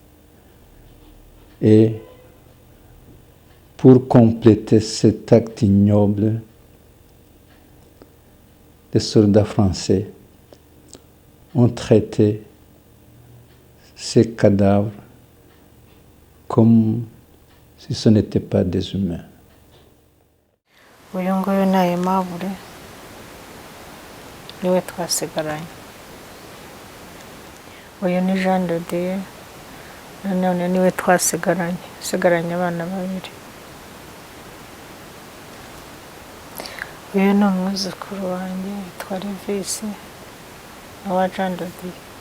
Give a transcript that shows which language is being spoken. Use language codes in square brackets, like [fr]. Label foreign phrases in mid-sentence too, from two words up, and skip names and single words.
[fr] Et pour compléter cet acte ignoble, les soldats français ont traité ces cadavres comme si ce n'étaient pas des humains. [rw] uyu nguyu ni Aimable niwe twasigaranye. Uyu ni Jean de Dieu nanone niwe twasigaranye abana babiri. Uyu ni umwuzukuru wanjye witwa Revisi nawe Jean de Dieu.